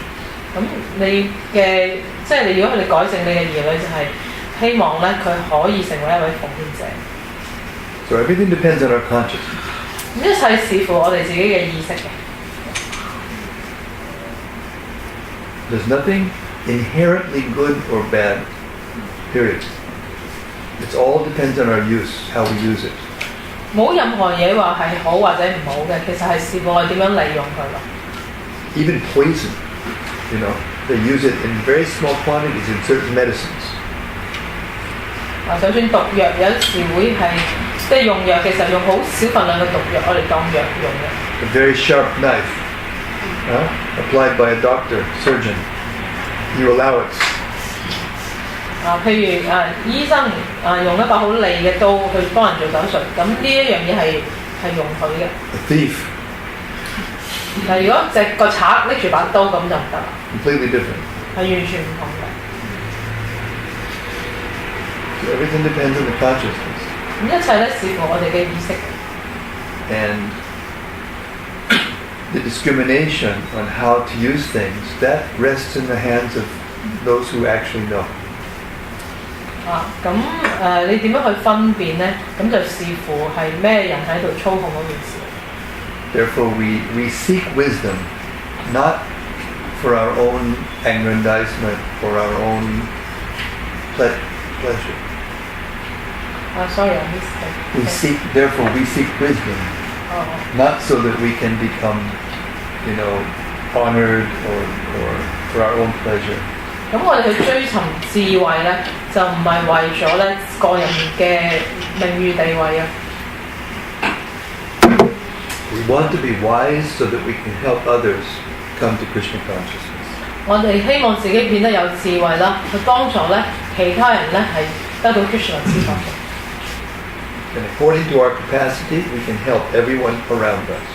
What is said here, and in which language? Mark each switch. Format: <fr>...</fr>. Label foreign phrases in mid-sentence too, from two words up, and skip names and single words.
<yue>咁你嘅即係你如果佢哋改正你嘅兒女，就係希望咧佢可以成為一位奉獻者。</yue> <en>So everything depends on our consciousness.</en> <yue>一切視乎我哋自己嘅意識嘅。</yue> <en>There's nothing inherently good or bad, period. It all depends on our use, how we use it.</en> <yue>冇任何嘢話係好或者唔好嘅，其實係視乎我哋點樣利用佢咯。</yue> <en>Even poison, they use it in very small quantities in certain medicines.</en> <yue>就算毒藥有時會係即係用藥嘅時候用好少份量嘅毒藥，我哋當藥用嘅。</yue> <en>A very sharp knife, applied by a doctor, surgeon. You allow it.</en> <yue>譬如醫生用一把好利嘅刀去幫人做手術，咁呢一樣嘢係容許嘅。</yue> <en>A thief.</en> <yue>但如果個賊拎住把刀咁就唔得啦。</yue> <en>Completely different.</en> <yue>係完全唔同嘅。</yue> <en>So everything depends on the consciousness.</en> <yue>咁一切咧視乎我哋嘅意識。</yue> <en>And the discrimination on how to use things, that rests in the hands of those who actually know.</en> <yue>咁你點樣去分辨咧？咁就視乎係咩人喺度操控嗰件事。</yue> <en>Therefore, we seek wisdom, not for our own aggrandizement, for our own pleasure. Sorry, I missed that. Therefore, we seek wisdom, not so that we can become, honored or for our own pleasure.</en> <yue>咁我哋去追尋智慧咧，就唔係為咗咧個人嘅名譽地位啊。</yue> <en>We want to be wise so that we can help others come to Krishna consciousness.</en> <yue>我哋希望自己變得有智慧啦，去幫助咧其他人咧係得到 Krishna 知覺嘅。</yue> <en>And according to our capacity, we can help everyone around us.</en>